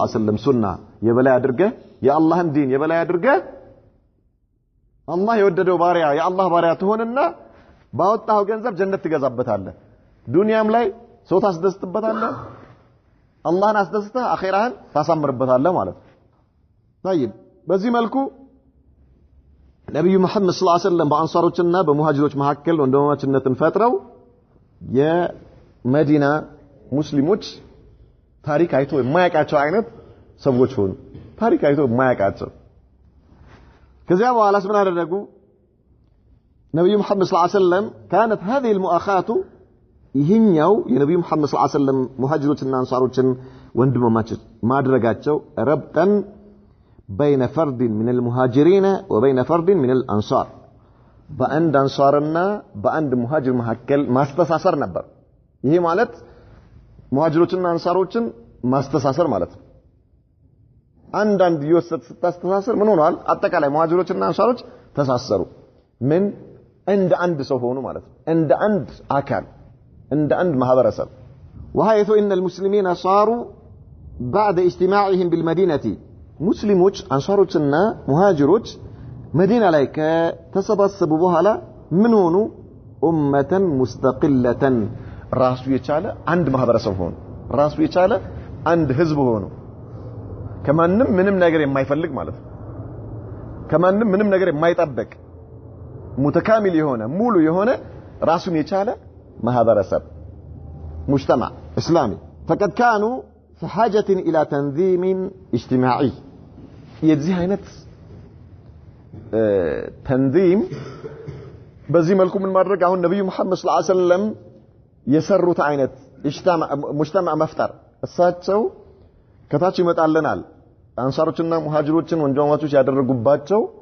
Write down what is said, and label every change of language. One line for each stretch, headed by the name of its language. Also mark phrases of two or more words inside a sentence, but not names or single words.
Arabic: عليه وسلم
Amharic: ሱና የበላይ አድርገህ የአላህን ዲን የበላይ አድርገህ አላህ የወደደው ባሪያ የአላህ ባሪያ ትሆንና ባወጣው ገንዘብ ጀነት ትገዛበታለህ ዱንያም ላይ ሰው ታስደስትበታለህ አላህን አስደስተህ አኺራህን ታሳምርበታለህ ማለት ነው طيب በዚህ መልኩ ነብዩ መሐመድ
Arabic: صلى الله عليه وسلم
Amharic: በአንሳሮችና በሙሃጅሮች መካከል ወንድማማችነትን ፈጥረው የመዲና ሙስሊሞች ታሪክ አይቶ የማያውቃቸው አይነት ሰዎች ሆኑ ታሪክ አይቶ የማያውቃቸው ከዚያ በኋላ ምን አደረጉ ነብዩ መሐመድ
Arabic: صلى الله عليه وسلم كانت هذه المؤاخاه
Amharic: ይህኛው የነብዩ መሐመድ
Arabic: صلى الله عليه وسلم
Amharic: ሙሃጅሮችና አንሳሮችን ወንድማማች ማድረጋቸው
Arabic: ربطا بين فرد من المهاجرين وبين فرد من الانصار
Amharic: በአንድ አንሳርና በአንድ ሙሃጅር መካከል ማስተሳሰር ነበር ይሄ ማለት ሙሃጅሮችና አንሳሮችን ማስተሳሰር ማለት ነው አንድ ይወሰድ ስታስተሳሰር ምን ሆነዋል አጠቃላይ ሙሃጅሮችና አንሳሮች ተሳሰሩ ምን እንደ አንድ ሰው ሆኑ ማለት ነው እንደ አንድ አካል እንደ አንድ ማህበረሰብ
Arabic: وحيث ان المسلمين صاروا بعد اجتماعهم
Amharic: بالمدينه ሙስሊሞች አንሳሮችና ሙሃጅሮች መዲና ላይ ከተሰባሰቡ በኋላ ምን ሆኑ
Arabic: أمة مستقلة
Amharic: ራሱ የቻለ አንድ ማህበረሰብ ሆኑ ራሱ የቻለ አንድ ህዝብ ሆኑ ከማንም ምንም ነገር የማይፈልግ ማለት ነው ከማንም ምንም ነገር የማይጠበቅ ሙተካሚል የሆነ ሙሉ የሆነ ራሱን የቻለ ማህበረሰብ
Arabic: مجتمع اسلامي فقد كانوا في حاجة الى تنظيم اجتماعي
Amharic: የዚህ አይነት ተንዚም በዚህ መልኩ ምን ማድረግ አሁን ነብዩ መሐመድ
Arabic: صلى الله عليه وسلم
Amharic: የሰሩት አይነት ሙጅተማ መፍጠር እሳቸው ከታች ይመጣልናል አንሳሮችና ሙሃጅሮችን ወንጀማቾች ያደረጉባቸው